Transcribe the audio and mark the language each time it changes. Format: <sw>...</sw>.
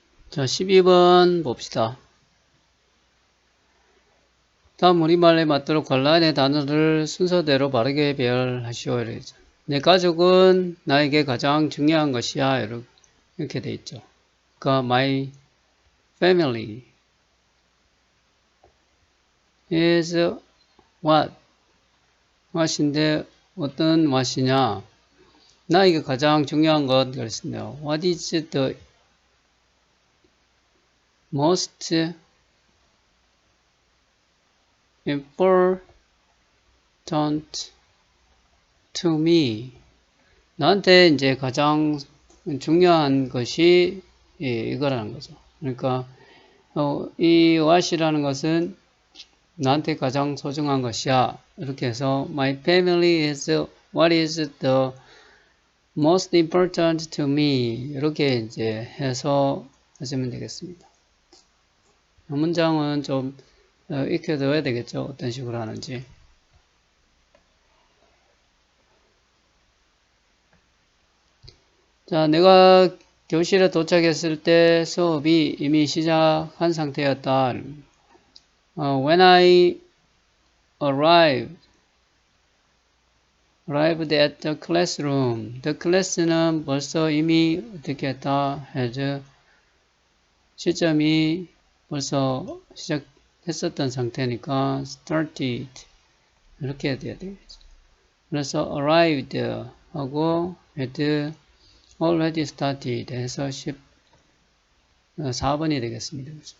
<ko>자, 12번 봅시다. 다음 우리말에 맞도록 관란의 단어를 순서대로 바르게 배열하시오. 이러죠. 내 가족은 나에게 가장 중요한 것이야. 이렇게 돼 있죠. 그러니까</ko> <en>my family is</en> <ko>what인데 어떤 what이냐? 나에게 가장 중요한 것 그랬습니다.</ko> <en>What is the most important to me.</en> <ko>나한테 이제 가장 중요한 것이 이거라는 거죠. 그러니까 이 what이라는 것은 나한테 가장 소중한 것이야. 이렇게 해서</ko> <en>my family is what is the most important to me.</en> <ko>이렇게 이제 해서 하시면 되겠습니다. 문장은 좀 익혀둬야 되겠죠. 어떤 식으로 하는지. 자, 내가 교실에 도착했을 때 수업이 이미 시작한 상태였다.</ko> <en>When I arrived at the classroom. The class</en> <ko>는 벌써 이미 어떻게 했다? had 시점이 벌써 시작했었던 상태니까 started 이렇게 돼야 되겠죠. 그래서 arrived 하고</ko> <en>had already started</en> <ko>해서 14번이 되겠습니다.</ko>